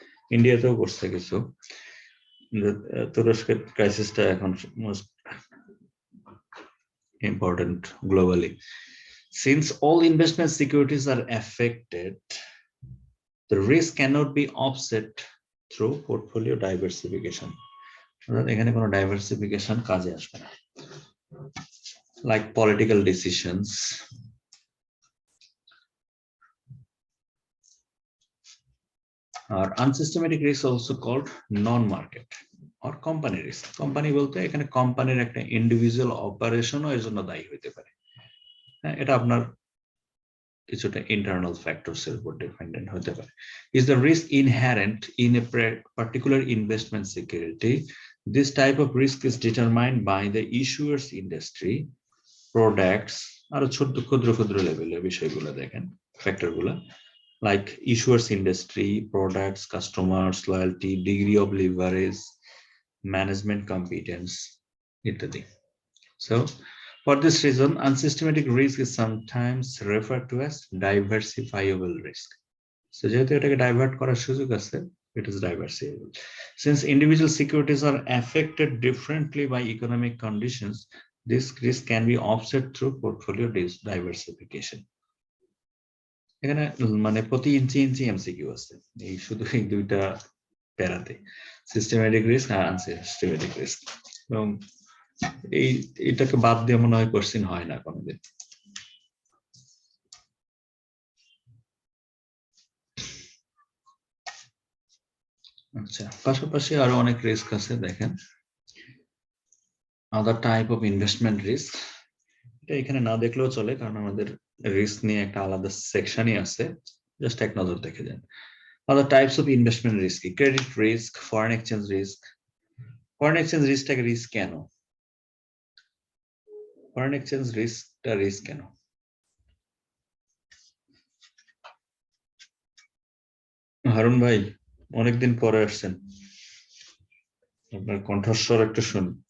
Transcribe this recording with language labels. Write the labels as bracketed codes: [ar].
[bn] ইন্ডিয়াতেও করছে কিছু। তুরস্কের ক্রাইসিসটা এখন [en] Most important globally. Since all investment securities are affected, the risk cannot be offset through portfolio diversification. [bn] এখানে কোনো diversification কাজে আসবে না। [en] Like political decisions, or unsystematic risk also called non-market or company risk. [bn] Company বলতে এখানে কোম্পানির একটা individual অপারেশনও এর জন্য দায়ী হতে পারে। হ্যাঁ, এটা আপনার কিছুটা ইন্টারনাল ফ্যাক্টরস এর উপর ডিপেন্ডেন্ট হতে পারে। [en] Is the risk inherent in a particular investment security? This type of risk is determined by the issuer's industry, products, [bn] আরো ছোট ক্ষুদ্র লেভেলের বিষয়গুলো দেখেন, ফ্যাক্টরগুলো, [en] like issuer's industry, products, customers, loyalty, degree of leverage, management competence, ইত্যাদি। So for this reason, unsystematic risk is sometimes referred to as diversifiable risk. [bn] So যেহেতু এটাকে divert করার সুযোগ আছে, [en] it is diversifiable. Since individual securities are affected differently by economic conditions, this risk can be offset through portfolio diversification. [bn] এখানে মানে প্রতি ইঞ্চি MCQ আছে, এই শুধু এই দুইটা প্যারাতে, সিস্টেমেটিক রিস্ক আর আনসিস্টেমেটিক রিস্ক। এবং এটাকে বাদ দিয়ে মনে হয় কোশ্চেন হয় না কোনোদিন। আচ্ছা, পাশাপাশি আরো অনেক রিস্ক আছে দেখেন। [en] other type of investment risk, [bn] এটা এখানে না দেখলেও চলে, কারণ আমাদের রিস্ক নিয়ে একটা আলাদা সেকশনই আছে, জাস্ট এক নজর দেখে যান। [en] Other types of investment risk: credit risk, foreign exchange risk. [bn] Foreign exchange riskটাকে risk কেন? Foreign exchange riskটা রিস্ক কেন? হারুন ভাই, অনেকদিন পরে আসছেন, আপনার কণ্ঠস্বর একটু শুন।